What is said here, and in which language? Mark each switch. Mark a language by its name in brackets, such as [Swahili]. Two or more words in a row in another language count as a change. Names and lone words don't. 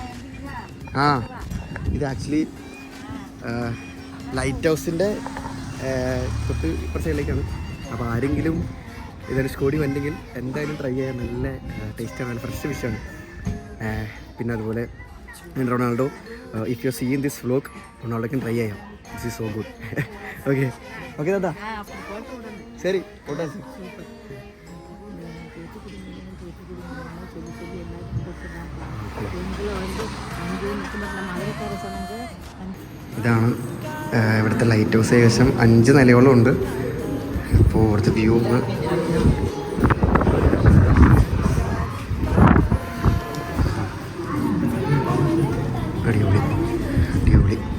[Malayalam] ഇത് ആക്ച്വലി ലൈറ്റ് ഹൗസിൻ്റെ തൊട്ട് ഇപ്പുറത്തെ സൈഡിലേക്കാണ്. അപ്പോൾ ആരെങ്കിലും ധനുഷ്കോടി വന്നെങ്കിൽ എന്തായാലും ട്രൈ ചെയ്യാൻ. നല്ല ടേസ്റ്റാണ്, നല്ല ഫ്രഷ് ഫിഷാണ്. പിന്നെ അതുപോലെ റൊണാൾഡോ, [English] if you see in this vlog, [Malayalam] റൊണാൾഡോക്കും ട്രൈ ചെയ്യാം. [English] this is so good. okay dada, [Tamil] சரி போட்டா சார். [Malayalam] ഇതാണ് ഇവിടുത്തെ ലൈറ്റ് ഹൗസ്. ഏകദേശം 5 നിലയോളം ഉണ്ട്. അപ്പോൾ ഇവിടുത്തെ വ്യൂ അടിപൊളി അടിപൊളി.